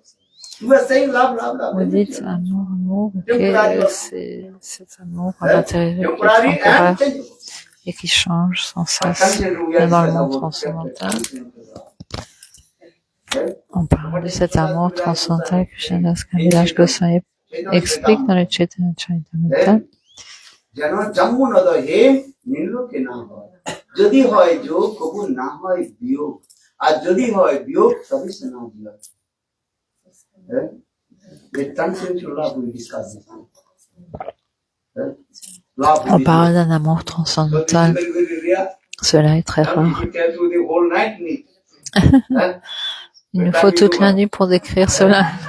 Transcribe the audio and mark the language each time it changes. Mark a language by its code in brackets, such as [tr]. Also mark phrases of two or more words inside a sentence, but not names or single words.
[fr] Vous dites amour, amour, et c'est cet amour matériel qui est temporaire et qui change sans cesse. Mais dans le monde transcendantal, on parle de cet amour transcendantal que Krishnadas Kaviraj Goswami explique dans le Chaitanya Charitamrita. [bn] যদি হয় যোগ কবুল না হয় বিয়োগ আর যদি হয় বিয়োগ তবে সে না বিয়োগ [fr] On parle d'un amour transcendantal. Cela est très rare. Il nous faut toute la nuit pour décrire cela.